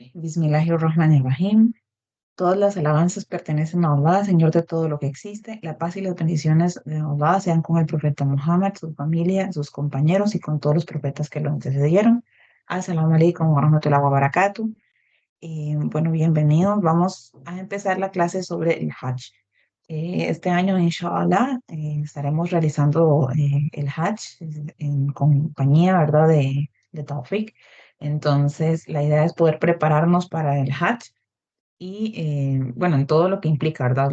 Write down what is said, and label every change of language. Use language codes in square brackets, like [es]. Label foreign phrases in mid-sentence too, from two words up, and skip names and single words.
[ar] Bismillahirrahmanirrahim. [es] Todas las alabanzas pertenecen a Allah, Señor de todo lo que existe. La paz y las bendiciones de Allah sean con el profeta Muhammad, su familia, sus compañeros y con todos los profetas que lo antecedieron. [ar] Assalamu alaikum wa rahmatullahi wa barakatuh. [es] Bueno, bienvenidos. Vamos a empezar la clase sobre el Hajj. Este año, inshallah, estaremos realizando el Hajj en compañía, ¿verdad?, de Taufik. Entonces, la idea es poder prepararnos para el Hajj y, bueno, en todo lo que implica, ¿verdad?